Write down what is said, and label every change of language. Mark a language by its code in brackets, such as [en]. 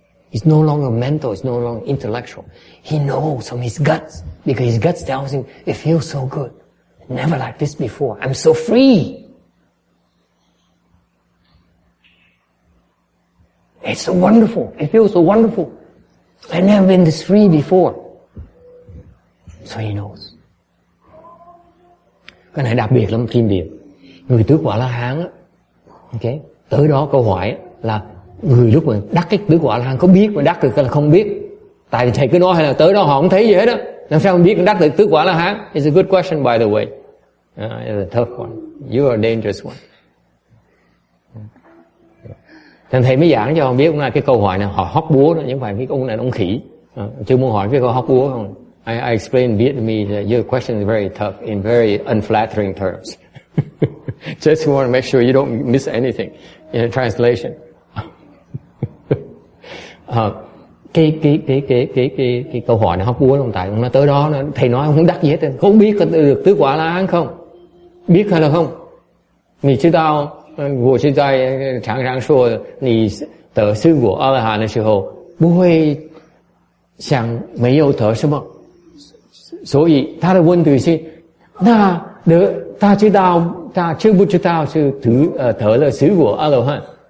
[en] It's no longer mental, it's no longer intellectual. He knows from his guts, because his guts tells him, it feels so good. Never like this before. I'm so free. It's so wonderful. It feels so wonderful. I've never been this free before. So he knows. [vi] Cái này đặc biệt lắm, kim điệp. Người tứ quả La Hán á, okay, tới đó câu hỏi là người lúc mà đắc cái tứ quả La Hán có biết mà đắc được hay là không biết? Tại vì thầy cứ nói hay là tới đó họ không thấy gì hết á, làm sao mình biết đắc được tứ quả La Hán? [en] It's a good question, by the way. It's a tough one. You are a dangerous one. [vi] Thành thầy mới giảng cho ông biết cái câu hỏi này họ hóc búa đó, nhưng phải cái ông này ông khỉ. Chưa muốn hỏi cái câu hóc búa không? [en] I explained in Vietnamese that your question is very tough in very unflattering terms. Just want to make sure you don't miss anything in the translation. [vi] Cái câu hỏi này hóc búa không? Tại ông nói tới đó thầy nói ông không đắc gì hết, không biết có được tứ quả La Hán không? Biết hay là không? [zh] 你知道我是在常常说你得4果阿罗汉的时候不会想没有得什么，所以他的问题是那他知道他知不知道是得了10果阿罗汉？